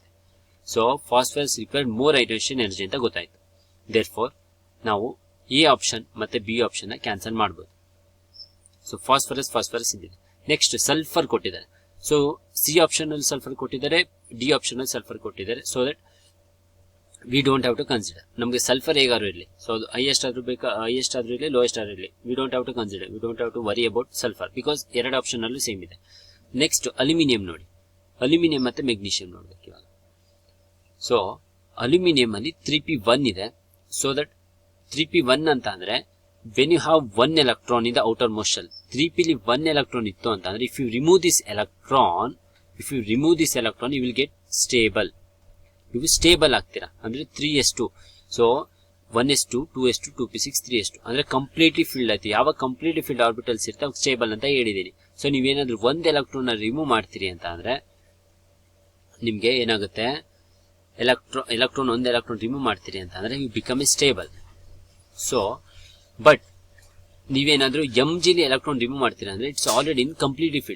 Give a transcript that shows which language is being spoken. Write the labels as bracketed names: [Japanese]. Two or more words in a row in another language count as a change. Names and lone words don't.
[English] so phosphorus required more ionization energy [Kannada] ಅಂತ ಗೊತ್ತಾಯ್ತು. ದೇರ್ಫೋರ್ ನಾವು [English] A option [Kannada] ಮತ್ತೆ [English] B option [Kannada] ನ ಕ್ಯಾನ್ಸಲ್ ಮಾಡಬಹುದು. ಸೊ ಫಾಸ್ಫರಸ್ ಇದ್ದಿದೆ. [English] next sulphur [Kannada] ಕೊಟ್ಟಿದ್ದಾರೆ. ಸೊ [English] C option [Kannada] ಅಲ್ಲಿ ಸಲ್ಫರ್ ಕೊಟ್ಟಿದ್ದಾರೆ, [English] D option [Kannada] ಅಲ್ಲಿ ಸಲ್ಫರ್ ಕೊಟ್ಟಿದ್ದಾರೆ. [English] so that we don't have to consider. [Kannada] ನಮಗೆ ಸಲ್ಫರ್ ಹೇಗಾರು ಇರಲಿ, ಸೊ ಅದು ಹೈಯೆಸ್ಟ್ ಆದ್ರೂ ಬೇಕಾ, ಹೈಯೆಸ್ಟ್ ಆದ್ರೂ ಇರಲಿ, ಲೋಯೆಸ್ಟ್ ಆದ್ರೂ ಇರಲಿ, [English] we don't have to consider, we don't have to worry about sulphur because [Kannada] ಎರಡು ಆಪ್ಷನ್ ಅಲ್ಲೂ ಸೇಮ್ ಇದೆ. ನೆಕ್ಸ್ಟ್ ಅಲ್ಯೂಮಿನಿಯಂ ನೋಡಿ, ಅಲ್ಯೂಮಿನಿಯಂ ಮತ್ತೆ ಮೆಗ್ನೀಷಿಯಂ ನೋಡ್ಬೇಕು ಇವಾಗ. ಸೊ ಅಲ್ಯೂಮಿನಿಯಂ ಅಲ್ಲಿ 3p1 ಇದೆ. [English] so that 3p1 [Kannada] ಅಂತ ಅಂದ್ರೆ [English] when you have 1 electron in the outer most shell, [Kannada] 3p ಲಿ 1 ಎಲೆಕ್ಟ್ರಾನ್ ಇತ್ತು ಅಂತ ಅಂದ್ರೆ [English] if you remove this electron you will get stable. [Kannada] ನೀವು ಸ್ಟೇಬಲ್ ಆಗ್ತೀರಾ ಅಂದ್ರೆ 3s2. ಸೊ 1s2 2s2 2p6 3s2 ಅಂದ್ರೆ [English] completely filled [Kannada] ಆಯ್ತು. ಯಾವಾಗ [English] completely filled orbitals [Kannada] ಇರ್ತಾವೆ ಸ್ಟೇಬಲ್ ಅಂತ ಹೇಳಿದೀನಿ. ಸೊ ನೀವೇನಾದ್ರೂ ಒಂದ್ ಎಲೆಕ್ಟ್ರಾನ್ ರಿಮೂವ್ ಮಾಡ್ತೀರಿ ಅಂತ ಅಂದ್ರೆ ನಿಮ್ಗೆ ಏನಾಗುತ್ತೆ, ಎಲೆಕ್ಟ್ರಾನ್ ಒಂದ್ ಎಲೆಕ್ಟ್ರಾನ್ ರಿಮೂವ್ ಮಾಡ್ತೀರಿ ಅಂತ ಅಂದ್ರೆ [English] you become a stable. so but [Kannada] ನೀವೇನಾದ್ರೂ mg ಲಿ ಎಲೆಕ್ಟ್ರಾನ್ ರಿಮೂವ್ ಮಾಡ್ತೀರಾ ಅಂದ್ರೆ [English] it's already in completely filled.